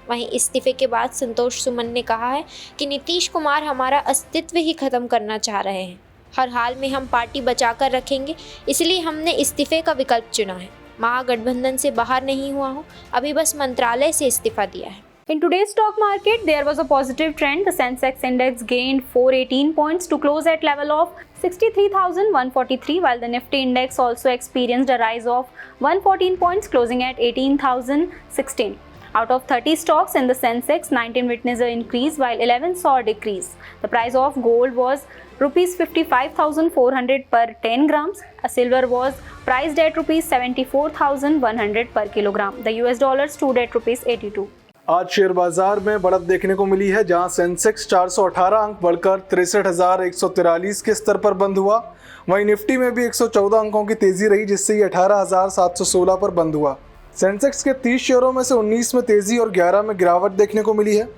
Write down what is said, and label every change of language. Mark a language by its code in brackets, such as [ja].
[hi] वहीं इस्तीफे के बाद संतोष सुमन ने कहा है कि नीतीश कुमार हमारा अस्तित्व ही खत्म करना चाह रहे हैं। हर हाल में हम पार्टी बचाकर रखेंगे, इसलिए हमने इस्तीफे का विकल्प चुना है। महागठबंधन से बाहर नहीं हुआ हूँ, अभी बस मंत्रालय से इस्तीफा दिया है। [en] In today's stock market, there was a positive trend. The Sensex index gained 418 points to close at level of 63,143, while the Nifty index also experienced a rise of 114 points, closing at 18,016. Out of 30 stocks in the Sensex, 19 witnessed an increase while 11 saw a decrease. The price of gold was rupees 55,400 per 10 grams. A silver was priced at rupees 74,100 per kilogram. The US dollar stood at rupees 82. [hi] आज share बाजार में बढ़त देखने को मिली है, जहां Sensex 418 अंक बढ़कर 63,143 के स्तर पर बंद हुआ। वहीं निफ्टी में भी 114 अंकों की तेजी रही, जिससे ये 18,716 पर बंद हुआ। सेंसेक्स के 30 शेयरों में से 19 में तेजी और 11 में गिरावट देखने को मिली है।